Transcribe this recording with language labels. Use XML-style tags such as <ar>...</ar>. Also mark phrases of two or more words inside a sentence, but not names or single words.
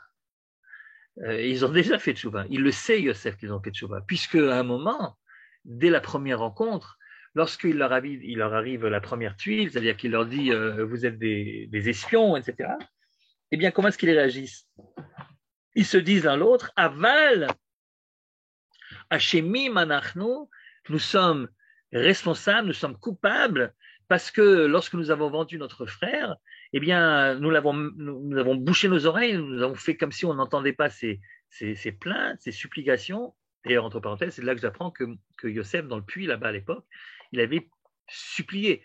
<fr>Ils ont déjà fait tchouva. Il le sait, Yosef, qu'ils ont fait tchouva, puisque à un moment, dès la première rencontre, lorsqu'il leur arrive la première tuile, c'est-à-dire qu'il leur dit vous êtes des espions, etc., eh bien, comment est-ce qu'ils réagissent? Ils se disent l'un l'autre,</fr> <he>אבל, אשמים אנחנו,</he> <fr>nous sommes responsables, nous sommes coupables, parce que lorsque nous avons vendu notre frère, eh bien, nous avons bouché nos oreilles, nous avons fait comme si on n'entendait pas ces plaintes, ces supplications. D'ailleurs, entre parenthèses, c'est là que j'apprends que Yosef, dans le puits, là-bas à l'époque, il avait supplié.</fr>